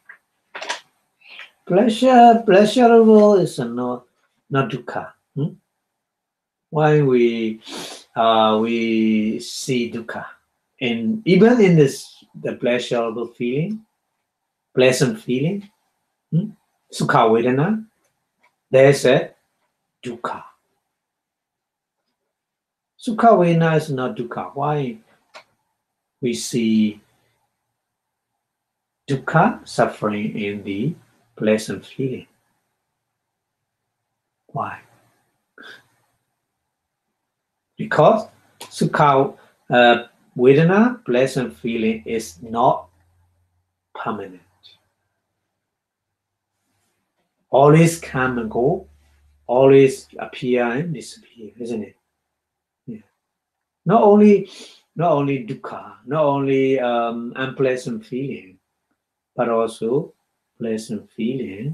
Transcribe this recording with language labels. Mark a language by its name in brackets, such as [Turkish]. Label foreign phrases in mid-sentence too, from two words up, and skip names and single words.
[English] Pleasurable is not dukkha. Why we see dukkha? And even in the pleasurable feeling, pleasant feeling, [Pali] sukha vedana, [English] there's a dukkha. [Pali] Sukha vedana [English] is not dukkha. Why we see dukkha, suffering in the pleasant feeling. Why? Because [Pali] sukha, vedana, [English] pleasant feeling is not permanent. Always come and go, always appear and disappear, isn't it? Yeah. Not only dukkha, not only unpleasant feeling, but also pleasant feeling.